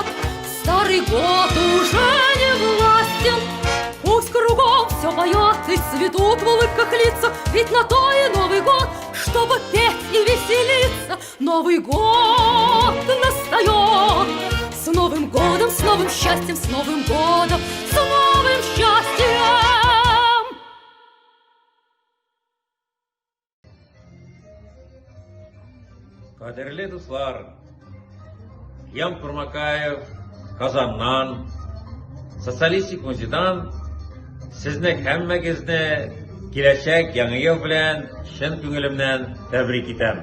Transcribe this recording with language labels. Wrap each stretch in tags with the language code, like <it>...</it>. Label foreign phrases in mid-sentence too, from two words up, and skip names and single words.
<ru>Старый год уже не властен, пусть кругом все поет и цветут в улыбках лица, ведь на то и Новый год, чтобы петь и веселиться. Новый год настает. С Новым годом, с новым счастьем, с Новым годом, с новым счастьем.</ru> <tt>Кадерле дуслар, Ям Курмакаев, Казаннан, Социалистик музейдан, сезне һәммәгезне киләчәк яңа ел белән чын күңелемнән тәбрик итәм.</tt>